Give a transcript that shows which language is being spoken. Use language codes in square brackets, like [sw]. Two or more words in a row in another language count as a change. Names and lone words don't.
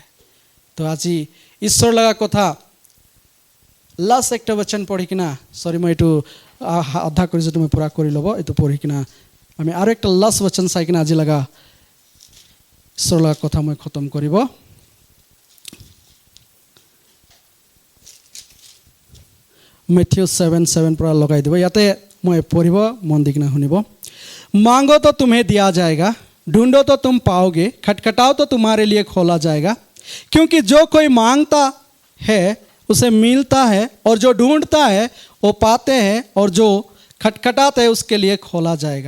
[nag] তো আজি ঈশ্বৰ লগা কথা লাষ্ট একটা বচন পঢ়ি কিনা, মই এইটো আধা কৰিছোঁ, তুমি পূৰা কৰি ল'ব, এইটো পঢ়ি কিনা আমি আৰু একটা লাষ্ট বচন চাই কিনা আজি লগা ঈশ্বৰ লগা কথা মই খতম কৰিব। মেথিউ 7:7 পৰা লগাই দিব, ইয়াতে মই পঢ়িব, মন দি কিনা শুনিব। [hi] मांगो तो तुम्हें दिया जाएगा, ढूंढो तो तुम पाओगे, खटखटाओ तो तुम्हारे लिए खोला जाएगा, क्योंकि जो कोई मांगता है उसे मिलता है, और जो ढूंढता है वो पाते हैं, और जो खटखटाते हैं उसके लिए खोला जाएगा।